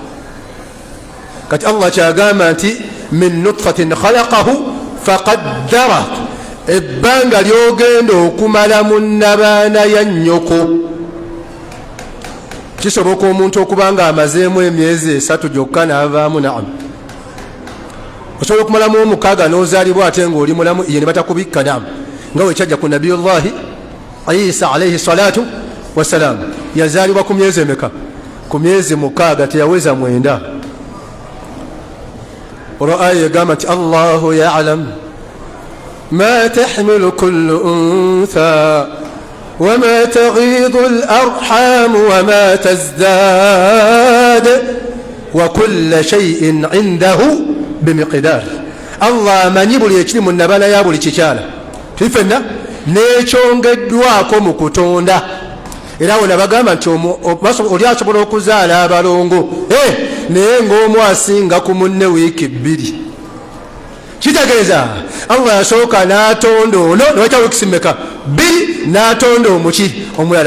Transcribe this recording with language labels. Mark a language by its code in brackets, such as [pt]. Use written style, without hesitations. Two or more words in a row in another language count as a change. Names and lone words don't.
[lg] kati allah kyagamba nti [ar] من نطفة خلقه فقدره, [lg] ebbanga lyogenda okumala mu nnabaana ya nnyoko kisoboka omuntu okubanga amazeemu emyezi 3 gyokka n'avaamu, naam. osobola okumalamu 6 n'ozaalibwa ate ng'oli mulamu, ye ne batakubikka, naam. nga wekyajja ku [ar] نبي الله عيسى عليه الصلاة والسلام, [lg] yazaalibwa ku myezi emeka? ku myezi 6, teyaweza 9. olwo aya egamba nti [ar] الله يعلم ما تحمل كل أنثى وما تغيض الأرحام وما تزداد وكل شيء عنده بمقدار. [lg] allah amanyi buli ekiri mu nnabaana ya buli kikyala tifenna nekyongeddwako mu kutonda. era awo nabagamba nti oli asobola okuzaala abalongo naye ng'omu asinga ku munne wiiki 2. kitegeeza allah yasooka n'atonda ono newakya wiiki simeka 2 n'atonda omuki omulala.